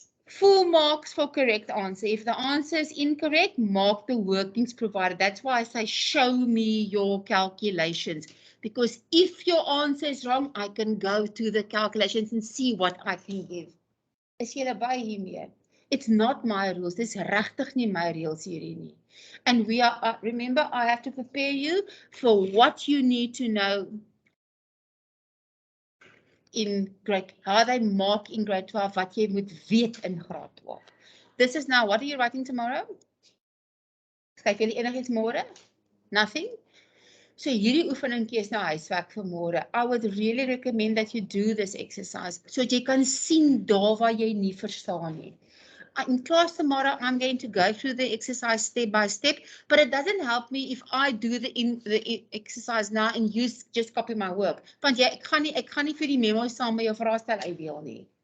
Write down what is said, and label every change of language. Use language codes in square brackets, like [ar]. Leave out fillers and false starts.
[en] Full marks for correct answer. If the answer is incorrect, mark the workings provided. That's why I say show me your calculations. Because if your answer is wrong, I can go to the calculations and see what I can give. [af] Is julle by hiermee? [en] It's not my rules. [af] Dis regtig nie my reels hierdie nie. [en] And we are, remember, I have to prepare you for what you need to know in grade, how they mark in grade 12, [af] wat jy moet weet in graad 12. [en] This is now, what are you writing tomorrow? [af] Skryf julle enigiets môre? Nothing? So hierdie oefeningkie is nou huiswerk vir môre. [en] I would really recommend that you do this exercise, [af] so jy kan sien daar waar jy nie verstaan nie. [en] In class tomorrow, I'm going to go through the exercise step by step, but it doesn't help me if I do the exercise now and you just copy my work. [af] Want ek gaan nie vir die memo saam met jou vraestel uitdeel nie.